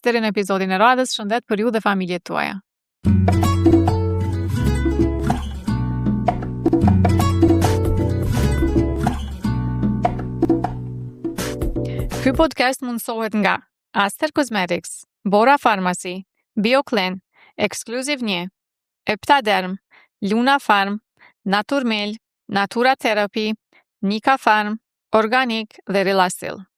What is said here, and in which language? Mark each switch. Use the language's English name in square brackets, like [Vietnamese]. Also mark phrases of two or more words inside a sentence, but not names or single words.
[Albanian] Deri në episodin e radhës, shëndet për ju dhe familjet tuaja. Ky podcast mundësohet nga Aster Cosmetics, Bora Pharmacy, BioClean, Exclusive 1, Eptaderm, Luna Farm, Naturmel, Natura Therapy, Nika Farm, Organic dhe Relasil.